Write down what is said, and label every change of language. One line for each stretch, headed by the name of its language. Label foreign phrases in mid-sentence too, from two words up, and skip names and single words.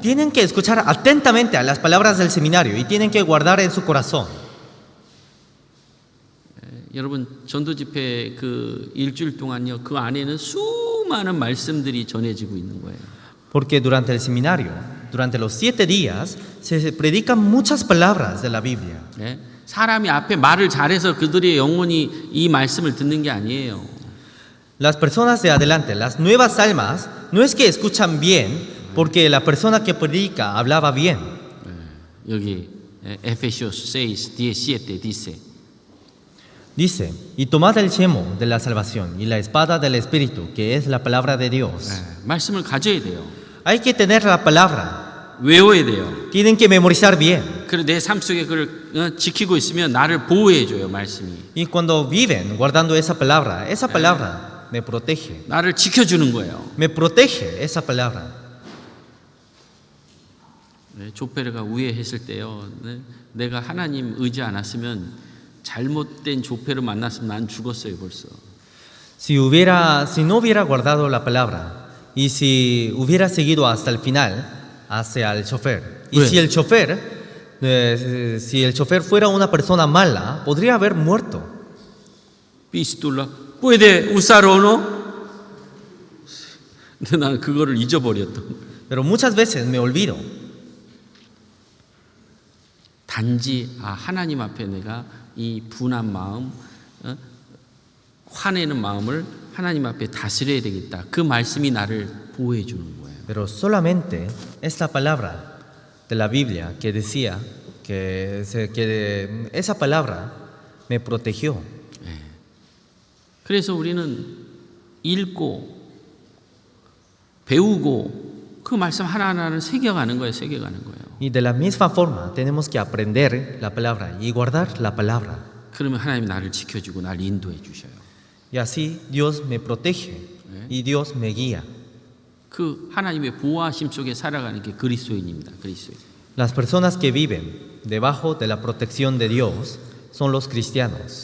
Spanish: Tienen que escuchar atentamente a las palabras del seminario y tienen que guardar en su corazón.
Korean: 여러분 전도 집회 그 일주일 동안요 그 안에는 수많은 말씀들이 전해지고 있는 거예요.
Spanish: Porque durante el seminario, durante los 7 días, se predican muchas palabras de la Biblia.
Korean: 네? 사람이 앞에 말을 잘해서 그들의 영혼이 이 말씀을 듣는 게 아니에요.
Spanish: Las personas de adelante, las nuevas almas, no es que escuchan bien porque la persona que predica hablaba bien. 여기 Efesios 6, 17 dice Dice, y tomad el yelmo de la salvación y la espada del Espíritu, que es la palabra de Dios.
Korean: 말씀을 가져야 돼요.
Spanish: Hay que tener la palabra.
Korean: 외워야 돼요.
Spanish: Tienen que memorizar bien.
Korean: 그리고 내 삶 속에 그걸 지키고 있으면 나를 보호해 줘요, 말씀이.
Spanish: Y cuando viven guardando esa palabra me protege.
Korean: 나를 지켜 주는 거예요.
Spanish: Me protege esa palabra.
Korean: 조페르가 우회했을 때요. 내가 하나님 의지 않았으면 잘못된 조페르 만났으면 난 죽었어요, 벌써.
Spanish: Si no hubiera guardado la palabra y si hubiera seguido hasta el final hacia el chofer. Y Bueno. si el chofer fuera una persona mala, podría haber muerto. 비스툴라 puede usar o no?
Korean: 근데 나는 그거를 잊어버렸던 거예요.
Spanish: Pero muchas veces me olvido.
Korean: 단지 하나님 앞에 내가 이 분한 마음, 화내는 마음을 하나님 앞에 다스려야 되겠다. 그 말씀이 나를 보호해 주는 거예요.
Spanish: Pero solamente esta palabra de la Biblia que decía que esa palabra me protegió.
Korean: 그래서 우리는 읽고 배우고 그 말씀 하나하나를 새겨가는 거예요. 새겨가는 거예요.
Spanish: Y de la misma forma tenemos que aprender la palabra y guardar la palabra.
Korean: 그러면 하나님이 나를 지켜주고 나를 인도해 주셔요.
Spanish: Y así Dios me protege y Dios me guía.
Korean: 그 하나님의 보호하심 속에 살아가는 게 그리스도인입니다. 그리스도인.
Spanish: Las personas que viven debajo de la protección de Dios son los cristianos.